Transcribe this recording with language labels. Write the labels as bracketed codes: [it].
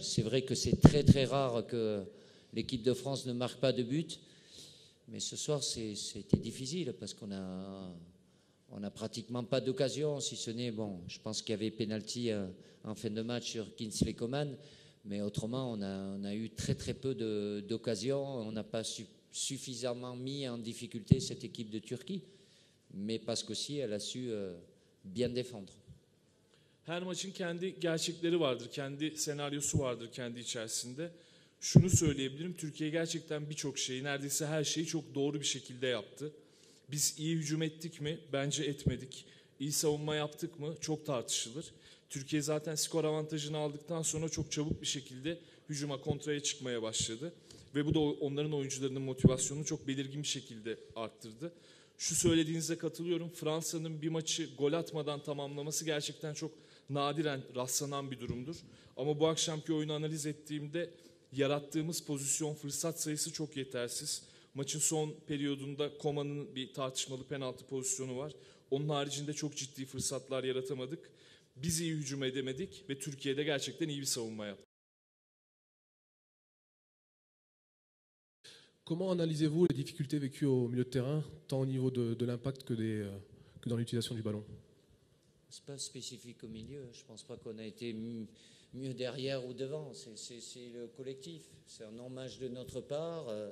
[fr] C'est vrai que c'est très très rare que l'équipe de France ne marque pas de but, mais ce soir, c'était difficile parce qu'on a pratiquement pas d'occasion, si ce n'est, bon, je pense qu'il y avait pénalty en fin de match sur Kingsley Coman, mais autrement, on a eu très très peu d'occasions. On n'a pas suffisamment mis en difficulté cette équipe de Turquie, mais parce qu'aussi elle a su bien défendre. [tr] Her maçın kendi gerçekleri vardır, kendi senaryosu vardır kendi içerisinde. Şunu söyleyebilirim, Türkiye gerçekten birçok şeyi, neredeyse her şeyi çok doğru bir şekilde yaptı. Biz iyi hücum ettik mi? Bence etmedik. İyi savunma yaptık mı? Çok tartışılır. Türkiye zaten skor avantajını aldıktan sonra çok çabuk bir şekilde hücuma, kontraya çıkmaya başladı. Ve bu da onların oyuncularının motivasyonunu çok belirgin bir şekilde arttırdı. Şu söylediğinize katılıyorum. Fransa'nın bir maçı gol atmadan tamamlaması gerçekten çok nadiren rastlanan bir durumdur. Ama bu akşamki oyunu analiz ettiğimde yarattığımız pozisyon, fırsat sayısı çok yetersiz. Maçın son periyodunda Coman'ın bir tartışmalı penaltı pozisyonu var. Onun haricinde çok ciddi fırsatlar yaratamadık. Biz iyi hücum edemedik ve Türkiye'de gerçekten iyi bir savunma yaptı. [fr] Comment analysez-vous les difficultés vécues au milieu de terrain, tant au niveau de l'impact que dans l'utilisation du ballon? C'est pas spécifique au milieu. Je pense pas qu'on a été mieux derrière ou devant. C'est le collectif. C'est un hommage de notre part.